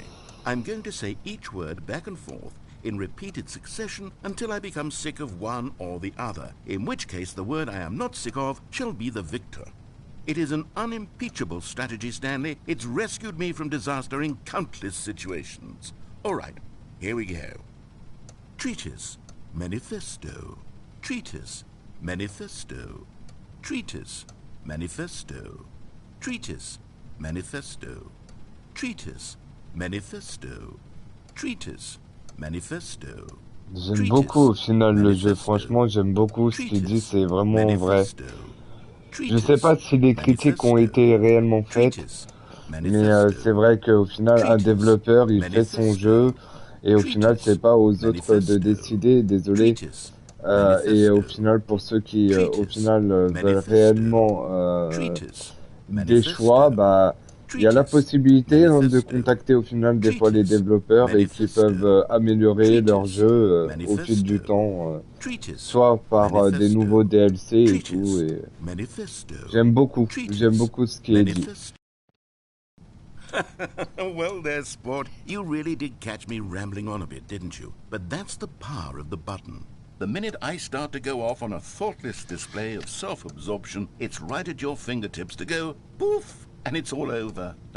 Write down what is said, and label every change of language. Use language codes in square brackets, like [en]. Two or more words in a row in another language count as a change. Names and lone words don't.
[en] I'm going to say each word back and forth in repeated succession until I become sick of one or the other, in which case the word I am not sick of shall be the victor. It is an unimpeachable strategy, Stanley. It's rescued me from disaster in countless situations. All right, here we go. Treatise, manifesto. Treatise, manifesto. Treatise, manifesto. Treatise, manifesto. Treatise, manifesto. Treatise, manifesto. [fr] J'aime beaucoup au final le jeu, franchement j'aime beaucoup ce qu'il dit, c'est vraiment vrai. Je sais pas si les critiques ont été réellement faites, mais c'est vrai qu'au final un développeur il fait son jeu et au final c'est pas aux autres de décider, désolé. Et au final pour ceux qui au final veulent réellement des choix, bah il y a la possibilité de contacter au final des fois les développeurs et qui peuvent améliorer leur jeu au fil du temps, soit par des nouveaux DLC et tout. Et j'aime beaucoup ce qui est dit. [en] Well there, sport. You really did catch me rambling on a bit, didn't you? But that's the power of the button. The minute I start to go off on a thoughtless display of self-absorption, it's right at your fingertips to go poof, and it's all over.